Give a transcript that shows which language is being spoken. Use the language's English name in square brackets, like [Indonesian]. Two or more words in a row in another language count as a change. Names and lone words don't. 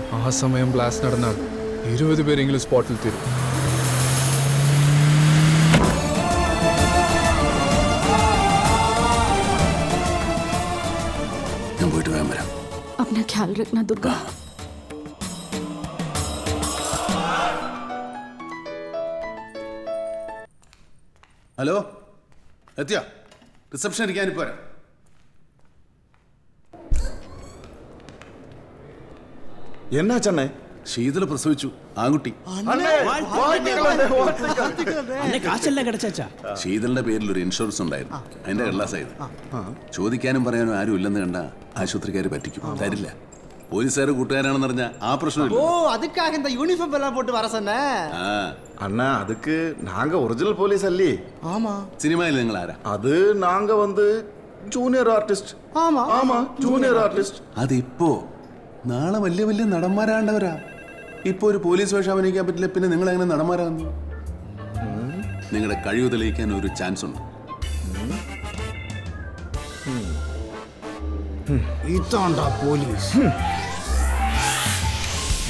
[Malayalam] ആ സമയം ബ്ലാസ്റ്റ് നടന്നാൽ 20 പേരെങ്കിലും സ്പോട്ടിൽ തീരും. ഞാൻ പോയിട്ട് വേഗം വരാം. [Hindi] अपना ख्याल रखना दुर्गा. [Malayalam] ഹലോ, എത്തിയോ? റിസപ്ഷൻ ഇരിക്കാനിപ്പോ വരാം. എന്നാ ചെന്നൈ? ശീതള പ്രസവിച്ചു, ആൺകുട്ടി. ശീതളിന്റെ പേരിൽ ഒരു ഇൻഷുറൻസ് ഉണ്ടായിരുന്നു, അതിന്റെ കള്ളാസായത്. ചോദിക്കാനും പറയാനും ആരും ഇല്ലെന്ന് കണ്ട ആശുപത്രിക്കാർ പറ്റിക്കും, തരില്ല. പോലീസുകാർ കൂട്ടുകാരാണെന്ന് പറഞ്ഞ ആ പ്രശ്നമില്ല. [Tamil] யூனிஃபார்ம் எல்லாம் போட்டு வர சொன்னே. அண்ணா அதுக்கு நாங்க ஒரிஜினல் போலீஸ் அல்லி. ஆமா. [Malayalam] സിനിമയിൽ നിങ്ങൾ ആരാ? [Tamil] அது நாங்க வந்து ஜூனியர் ஆர்டிஸ்ட். ஆமா ஆமா ஜூனியர் ஆர்டிஸ்ட். [Malayalam] അതിപ്പോ നാളെ വലിയ വലിയ നടന്മാരാണ്ടവരാ. ഇപ്പൊ ഒരു പോലീസ് വേഷം അഭിനയിക്കാൻ പറ്റില്ല, പിന്നെ നിങ്ങൾ എങ്ങനെ നടന്മാരാകുന്നു? നിങ്ങളുടെ കഴിവ് തെളിയിക്കാൻ ഒരു ചാൻസ് ഉണ്ട്. ഇതാണ്ടാ പോലീസ്.